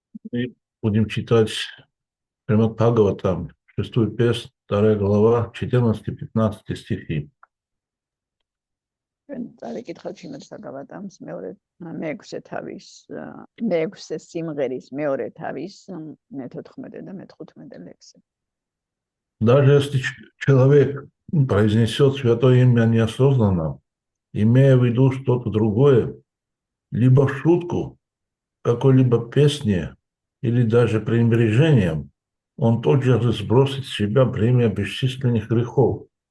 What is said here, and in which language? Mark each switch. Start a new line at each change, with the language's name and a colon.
Russian: Мы будем читать Шримад Бхагаватам, 6-ю песнь, 2 глава, 14-15 стихи.
Georgian: წარეკითხავთ შიმად ბაგავატამს მეექვსე თავის მეექვსე სიმღერის მეორე თავის მე-14 და მე-15 ლექსი.
Russian: Даже если человек произнесет святое имя неосознанно, имея в виду что-то другое, либо в шутку, какой-либо песне или даже пренебрежением, он тотчас сбросит с себя бремя бесчисленных грехов.